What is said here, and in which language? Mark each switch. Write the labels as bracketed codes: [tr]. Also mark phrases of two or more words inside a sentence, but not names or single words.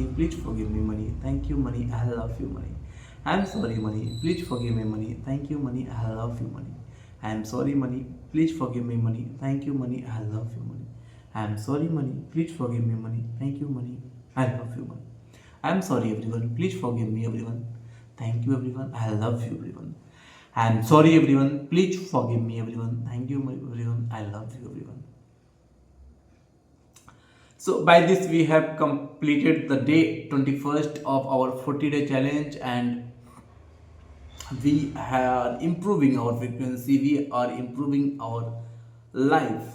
[en] Please forgive me, money. Thank you, money. I love you, money. I am sorry, money. Please forgive me, money. Thank you, money. I love you, money. I am sorry, money. Please forgive me, money. Thank you, money. I love you, money. I am sorry, money. Please forgive me, money. Thank you, money. I love you, money. I am sorry, everyone. Please forgive me, everyone. Thank you, everyone. I love you, everyone. I am sorry, everyone. Please forgive me, everyone. Thank you, everyone. I love you, everyone. So by this we have completed the day 21st of our 40-day challenge, and we are improving our frequency, we are improving our life.